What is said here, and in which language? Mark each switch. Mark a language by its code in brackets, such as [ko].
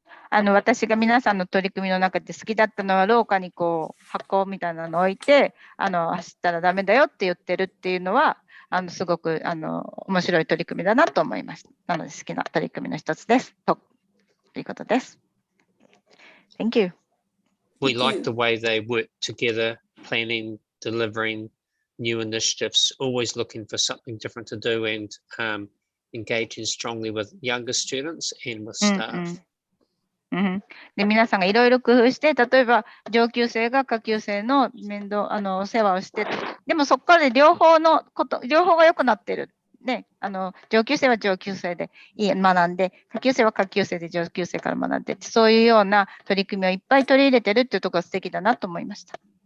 [ja] 私が皆さんの取り組みの中で好きだったのは、廊下に箱みたいなのを置いて、走ったらダメだよって言ってるっていうのは、すごく面白い取り組みだなと思いました。なので好きな取り組みの一つです。ということです。 [en] Thank you. We like the way they work together, planning, delivering new initiatives, always looking for something different to do, and engaging strongly with younger students and with staff. [ja] で皆さんがいろいろ工夫して、例えば上級生が下級生のお世話をして、でもそこからで両方が良くなってる。ね、上級生は上級生で学んで、下級生は下級生で上級生から学んで、そういうような取り組みをいっぱい取り入れてるっていうところが素敵だなと思いました。